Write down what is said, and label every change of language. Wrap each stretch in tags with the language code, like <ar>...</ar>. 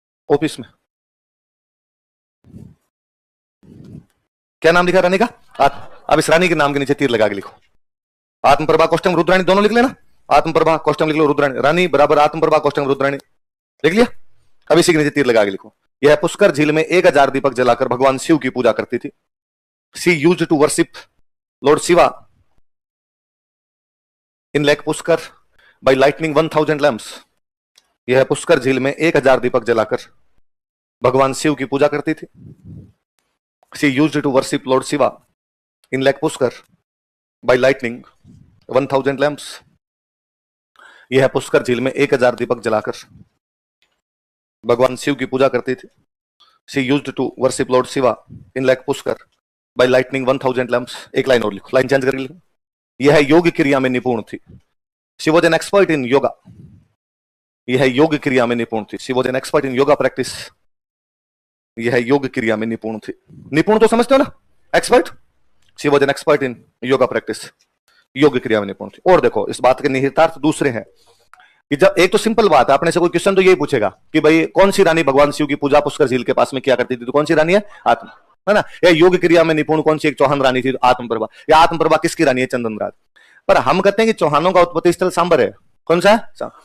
<hi>Office में क्या नाम लिखा रानी का? अब इस रानी के नाम के नीचे तीर लगा के लिखो आत्मप्रभा कोष्टम रुद्राणी, दोनों लिख लेना। आत्मप्रभा कोष्टम लिख लो, रुद्राणी। रानी बराबर आत्मप्रभा कोष्टम रुद्राणी, लिख लिया? अब इसी के नीचे तीर लगा के लिखो। यह पुष्कर झील में 1000 दीपक जलाकर भगवान शिव की पूजा करती थी।</hi> <en>She used to worship Lord Shiva in Lake Pushkar by lighting 1000 lamps.</en> <hi>यह पुष्कर झील में 1000 दीपक जलाकर भगवान शिव की पूजा करती थी.</hi> <en>She used to worship Lord Shiva in Lake Pushkar by lighting 1000 lamps.</en> <hi>यह पुष्कर झील में 1000 दीपक जलाकर भगवान शिव की पूजा करती थी.</hi> <en>She used to worship Lord Shiva in Lake Pushkar by lighting 1000 lamps.</en> <hi>एक लाइन और लिखो, लाइन चेंज करके लिखो. यह योग क्रिया में निपुण थी.</hi> <en>She was an expert in yoga.</en> <hi>यह योग क्रिया में निपुण थी.</hi> <en>She was an expert in yoga practice.</en> <hi>यह योग क्रिया में निपुण थी. निपुण तो समझते हो ना, expert.</hi> <en>She was an expert in yoga practice.</en> <hi>योग क्रिया में निपुण थी. और देखो इस बात के निहितार्थ दूसरे हैं कि जब एक तो सिंपल बात है, अपने से कोई क्वेश्चन तो यही पूछेगा कि भाई कौन सी रानी भगवान शिव की पूजा पुष्कर झील के पास में किया करती थी, तो कौन सी रानी है? आत्म, है ना. या योग क्रिया में निपुण कौन सी एक चौहान रानी थी? आत्मप्रभा. या आत्मप्रभा किसकी रानी है? चंदन राज. पर हम कहते हैं कि चौहानों का उत्पत्ति स्थल सांबर है. कौन सा है?</hi>